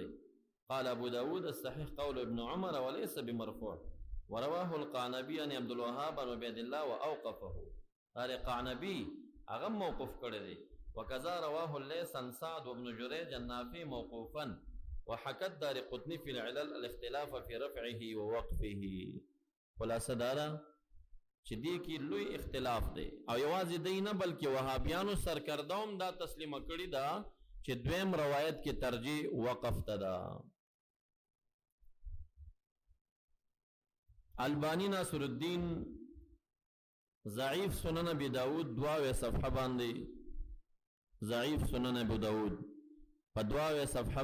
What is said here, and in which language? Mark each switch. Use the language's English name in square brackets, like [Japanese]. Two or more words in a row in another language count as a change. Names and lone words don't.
[Arabic] قال ابو داود الصحيح قول ابن عمر وليس بمرفوع، ورواه القعنبي عن عبد الوهاب عن عبيد الله واوقفه. [Pashto] هر قعنبي هغه موقوف کړی دی. [Arabic] وكذا رواه الليث عن سعد وابن جريج النافع موقوفا، وحكى الدارقطني في العلل الاختلاف في رفعه ووقفه. [Pashto] خلاصه دارا چې دې کې لوی اختلاف دی، او یوازې دی نه بلکې وهابیانو سرکردوم دا تسلیمه کړې ده چې دویم روایت کې ترجیح وقف ته ده. البانی ناصر الدین ضعیف سنن ابی داود 2 صفحه باندې، ضعیف سنن ابو داود په 2 صفحه